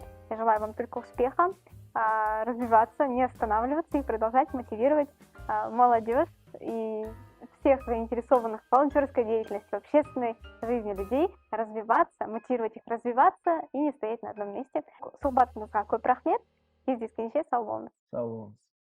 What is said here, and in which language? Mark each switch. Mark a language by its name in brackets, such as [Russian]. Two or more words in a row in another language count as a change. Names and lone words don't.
[Russian] Я желаю вам только успеха, развиваться, не останавливаться и продолжать мотивировать молодежь и всех заинтересованных в волонтерской деятельности, в общественной жизни людей развиваться, мотивировать их развиваться и не стоять на одном месте. [Kazakh] Сұхбатыңызға көп рахмет. Кездескенше сау болыңыз. Сау болыңыз.